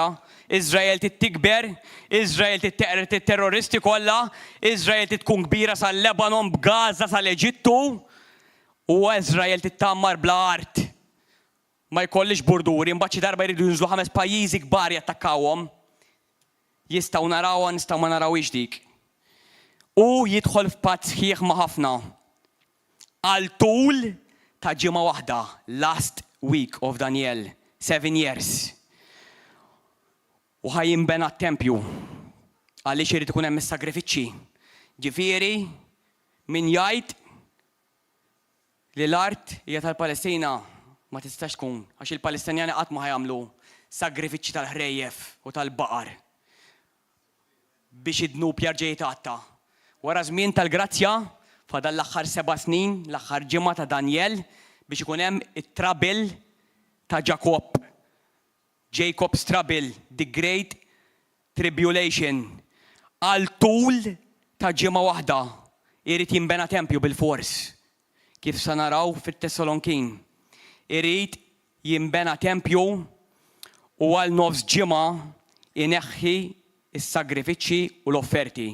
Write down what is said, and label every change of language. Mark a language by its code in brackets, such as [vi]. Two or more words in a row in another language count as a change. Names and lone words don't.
[mt] Iżrael tikber, Iżrael titteqret it-terroristi kollha, Iżrael tkun kbira sal-Lebanon, b'Gaza, sal-Eġittu, u Iżrael tittammar bla art. Ma jkollix burduri, mbagħad xi darba jridu jinżlu 5 pajjiżi kbar jattakkawhom. Jistgħu narawha, nistgħu ma narawhiex dik. U jidħol f'patt sħiħ ma' ħafna. Għal tul ta' ġimgħa waħda, [en] last week of Daniel, 7 years. [mt] U ħajjinbena t-tempju għaliex irid ikun hemm is-sagrifiċċji. Ġifieri min jgħid li l-art hija tal-Palestina ma tistax tkun għax il-Palestinjani qatt ma ħajamlu sagrifiċċji tal-ħrejjef u tal-baqar biex id-dnub jerġa' jitgħatta. Wara żmien tal-grazzja fadal l-aħħar 7 snin, l-aħħar ġimgħa ta' Daniel biex ikun hemm it-trabil ta' Jacob. [en] Jacob's trouble, the great tribulation. [mt] Għal tul ta' ġimgħa waħda irid jinbena tempju bil-fors. Kif sa naraw fit-Tessalonkin. Irid jinbena tempju u għal nofs ġimgħa ineħħi is-sagrifiċċji u l-offerti.